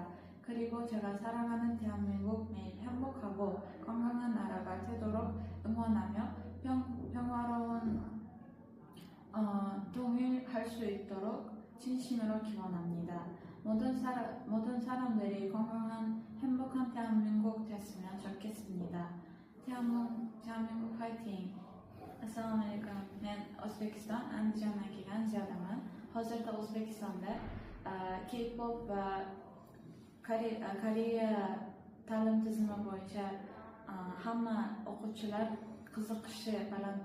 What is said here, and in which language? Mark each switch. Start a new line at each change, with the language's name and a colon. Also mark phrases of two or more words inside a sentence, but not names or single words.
Korean: 그리고 제가 사랑하는 대한민국 매일 행복하고 건강한 나라가 되도록 응원하며 평화로운 통일할 수 있도록 진심으로 기원합니다. 모든 사람들이 건강한 행복한 대한민국 됐으면 좋겠습니다. 대한민국 화이팅!
Uzbek: Assalamualaikum. Men Özbekistan Andijandan kelgan Ziyadaman. Hozirda O'zbekistonda K-pop va Koreya ta'lim tizimi bo'yicha hamma o'quvchilar qiziqishi baland